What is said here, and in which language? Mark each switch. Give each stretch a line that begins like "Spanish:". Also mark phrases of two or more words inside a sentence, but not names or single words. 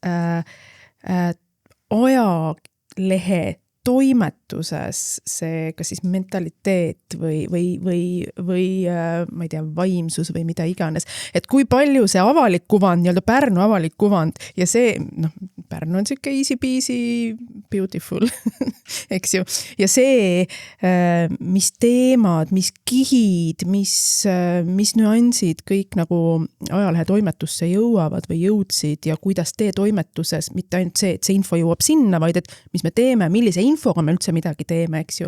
Estonian: ajalehe toimetuses see kas siis mentaliteet või ma ei tea, vaimsus või mida iganes, et kui palju see avalik kuvand, nii-öelda Pärnu avalik kuvand ja see, Pärnu on siuke
English: easy peasy beautiful,
Estonian: eks ju, ja see, mis teemad, mis kihid, mis nüansid kõik nagu ajalehe toimetusse jõuavad või jõudsid ja kuidas tee toimetuses, mitte ainult see, et see info jõuab sinna, vaid et mis me teeme, millise infoga me üldse midagi teeme, eks ju.